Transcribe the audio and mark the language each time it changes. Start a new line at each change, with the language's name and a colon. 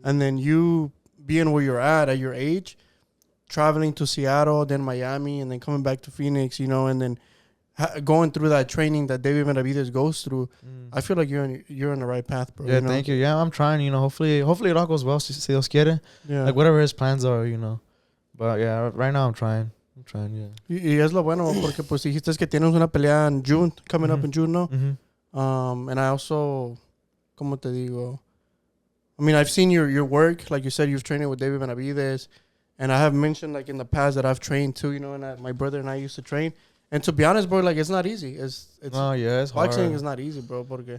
English: And then you being where you're at your age, traveling to Seattle, then Miami, and then coming back to Phoenix, and then going through that training that David Benavidez goes through, I feel like you're on the right path, bro. Yeah, thank you. Yeah, I'm trying. Hopefully it all goes well.
Spanish: Si Dios quiere.
English: Yeah. Like whatever his plans are, But yeah, right now I'm trying. Yeah.
Spanish: Y es lo bueno porque pues dijiste que tienes una pelea en June, coming up in June, no? Mm-hmm.
English: And I also, como te digo, I mean, I've seen your work. Like you said, you've trained with David Benavidez. And I have mentioned, like, in the past that I've trained, too, and my brother and I used to train. And to be honest, bro, like, it's not easy. It's it's boxing hard. is not easy, bro, porque